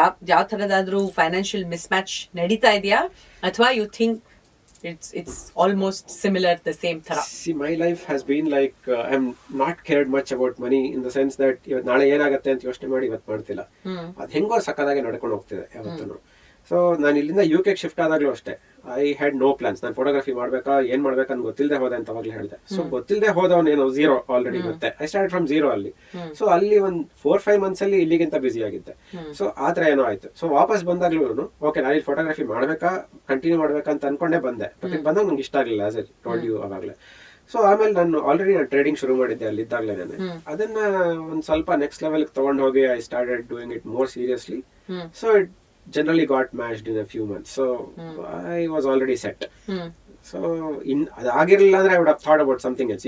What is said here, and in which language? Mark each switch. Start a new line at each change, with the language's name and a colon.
Kannada: ಯಾವ ತರದಾದ್ರೂ financial miss match ನಡೀತಾ ಇದೆಯಾ, ಅಥವಾ you think
English: it's almost similar, the same thara? See, my life has been like I'm not cared much about money in the sense that
Kannada: ನಾಳೆ ಏನಾಗುತ್ತೆ ಅಂತ ಯೋಚನೆ ಮಾಡಿ ಇವತ್ತು ಮಾಡ್ತಿಲ್ಲ. ಅದು ಹೆಂಗೋ ಸಕ್ಕದಾಗೆ ನಡ್ಕೊಂಡು ಹೋಗ್ತಿದೆ ಯಾವತ್ತೂ. ಸೊ ನಾನು ಇಲ್ಲಿಂದ UK ಶಿಫ್ಟ್ ಆದಾಗ್ಲೂ ಅಷ್ಟೇ,
English: I had no plans.
Kannada: ನಾನು ಫೋಟೋಗ್ರಫಿ ಮಾಡ್ಬೇಕಾ ಏನ್ ಮಾಡ್ಬೇಕಂತ ಗೊತ್ತಿಲ್ಲದೆ ಹೋದೆ ಅಂತ ಅವಾಗ್ಲೇ ಹೇಳಿದೆ. ಸೊ ಗೊತ್ತಿಲ್ಲದೆ ಹೋದವನೇನು ಝೀರೋ ಆಲ್ರೆಡಿ ಮತ್ತೆ ಐ ಸ್ಟಾರ್ಟ್ ಫ್ರಮ್ ಝೀರೋ ಅಲ್ಲಿ. ಸೊ ಅಲ್ಲಿ ಒಂದು 4-5 ಮಂತ್ಸ್ ಅಲ್ಲಿ ಇಲ್ಲಿಗಿಂತ ಬಿಸಿ ಆಗಿದ್ದೆ. ಸೊ ಆತರ ಏನೋ ಆಯ್ತು. ಸೊ ವಾಪಸ್ ಬಂದಾಗ್ಲೂ ಓಕೆ ನಾನು ಇಲ್ಲಿ ಫೋಟೋಗ್ರಫಿ ಮಾಡ್ಬೇಕಾ ಕಂಟಿನ್ಯೂ ಮಾಡ್ಬೇಕಾ ಅಂತ ಅನ್ಕೊಂಡೇ ಬಂದೆ. ಬಟ್ ಇಲ್ಲಿ ಬಂದಾಗ ನಂಗೆ ಇಷ್ಟ ಆಗಲಿಲ್ಲ, ಆಸ್ ಐ ಟೋಲ್ಡ್ ಯು ಅವಾಗಲೇ. ಸೊ ಆಮೇಲೆ ನಾನು ಆಲ್ರೆಡಿ ಟ್ರೇಡಿಂಗ್ ಶುರು ಮಾಡಿದ್ದೆ ಅಲ್ಲಿದ್ದಾಗಲೇ. ಅದನ್ನ ಒಂದ್ ಸ್ವಲ್ಪ ನೆಕ್ಸ್ಟ್ ಲೆವೆಲ್ ತಗೊಂಡ್ ಹೋಗಿ
English: I started doing it more seriously. So it generally got matched in a few months. So I was already set. So
Kannada: ಅದಾಗಿರ್ಲಿಲ್ಲ ಅಂದ್ರೆ
English: I would have thought about something else.